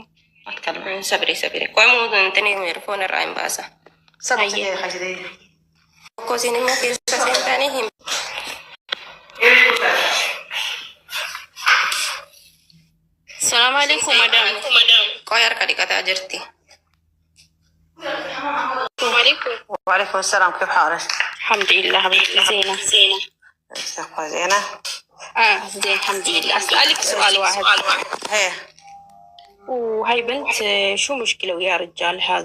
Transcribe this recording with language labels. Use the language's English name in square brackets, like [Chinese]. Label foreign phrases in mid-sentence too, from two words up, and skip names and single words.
[Oromo] Sabire koy muuntini meerfoon irraa hin baasa. Tokko isin immoo keessa seentanii hin. [Arabic] السلام عليكم madam. [Oromo] Koy harka dhiqataa jirti. [Arabic] وعليكم السلام، كيف حالك؟ الحمد لله حبيبتي زينة. زينة؟ زين الحمد لله. أسألك سؤال واحد. ايه. وهاي بنت شو مشكلة ويا رجالها؟